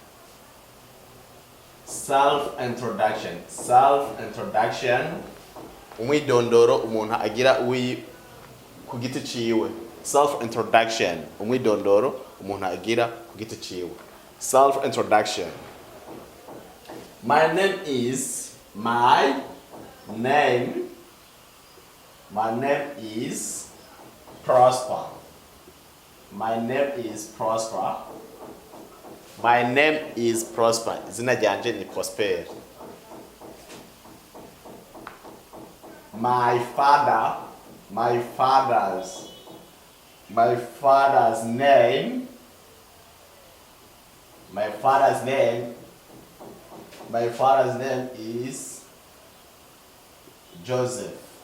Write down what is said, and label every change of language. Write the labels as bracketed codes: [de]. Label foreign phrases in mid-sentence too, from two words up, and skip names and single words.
[en] Self introduction. [rn] umwidondoro umuntu agira ku giti ciwe. [en] Self introduction, [rn] umwidondoro umuntu agira ku giti ciwe. [en] Self introduction. My name is Prosper. My name is Prosper. My name is Prosper. [rn] Izina ryanje ni Prosper. [en] My father's name is Joseph.